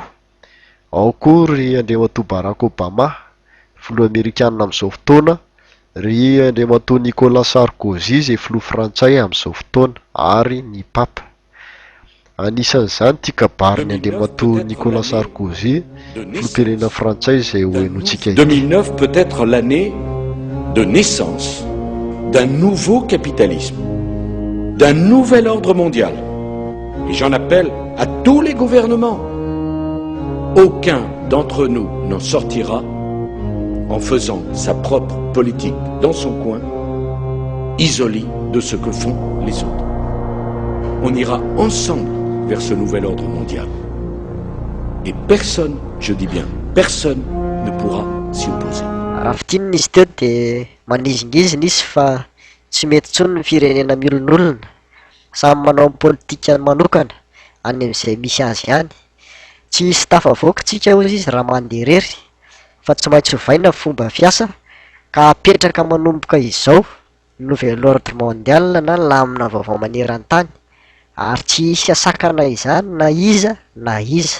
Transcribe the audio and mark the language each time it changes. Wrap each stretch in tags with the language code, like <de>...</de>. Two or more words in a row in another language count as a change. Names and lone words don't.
<mg>Ao koa ry Andriamatoa Barack Obama, filoha Amerikanina amin'izao fotoana, ry Andriamatoa Nicolas Sarkozy izay filoha frantsay amin'izao fotoana ary ny papa. Anisan'izany tia kabariny Andriamatoa Nicolas Sarkozy, filoham-pirenena frantsay izay hoenotsika</mg> <fr>2009 peut être l'année de naissance d'un nouveau capitalisme, d'un nouvel ordre mondial. Et j'en appelle à tous les gouvernements. Aucun d'entre nous n'en sortira en faisant sa propre politique dans son coin, isolé de ce que font les autres. On ira ensemble vers ce nouvel ordre mondial. Et personne, je dis bien personne, ne pourra s'y opposer.</fr> <mg>Rafitinina izy teo de manizingizina izy fa tsy mety intsony ny firenena miolon'olona, samy manao politika manokana any amin'izay misy azy ihany. Tsy hisy tafavoaka tsika hozy izy raha mandeha irery, fa tsy maintsy hovaina fomba fiasa ka apetraka manomboka izao</mg> <fr>nouvel ordre mondial</fr> <mg>na lamina vaovao maneran-tany, ary tsy hisy asakana izany na iza na iza.</mg>